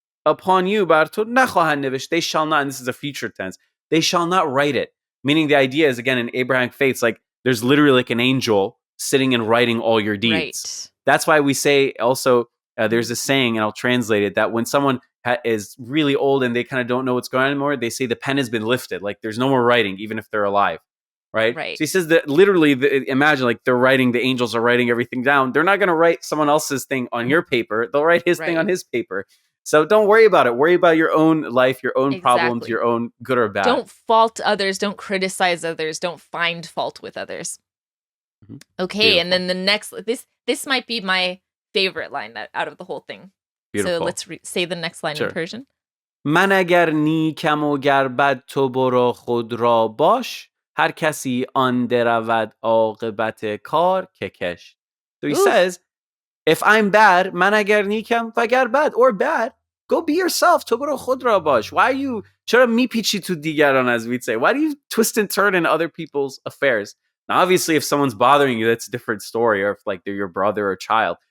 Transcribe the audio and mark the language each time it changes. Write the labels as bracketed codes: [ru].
[en] upon you [fa] بر تو نخواهند نوشت. [en] They shall not, and this is a future tense, they shall not write it. Meaning the idea is, again, in Abrahamic faiths, like there's literally like an angel sitting and writing all your deeds. Right. That's why we say also, there's a saying, and I'll translate it, that when someone is really old and they kind of don't know what's going on anymore, they say the pen has been lifted. Like there's no more writing, even if they're alive. Right? Right. So he says that literally, imagine like they're writing, the angels are writing everything down. They're not going to write someone else's thing on your paper. They'll write his thing on his paper. So don't worry about it. Worry about your own life, your own problems, your own good or bad. Don't fault others. Don't criticize others. Don't find fault with others. Mm-hmm. Okay. Beautiful. And then the next, this might be my favorite line out of the whole thing. Beautiful. So let's say the next line in Persian. [fa] من اگر نیکم و گر بد تو برو خود را باش هر کسی آن درود عاقبت کار که کش. [en] So he says, if I'm bad, [fa] من اگر نیکم و گر [en] bad or bad, go be yourself. [fa] تو برو خود را باش. [en] Why are you [fa] چرا میپیچی تو دیگران, [en] as we'd say? Why do you twist and turn in other people's affairs? Now, obviously, if someone's bothering you, that's a different story, or if like they're your brother or child.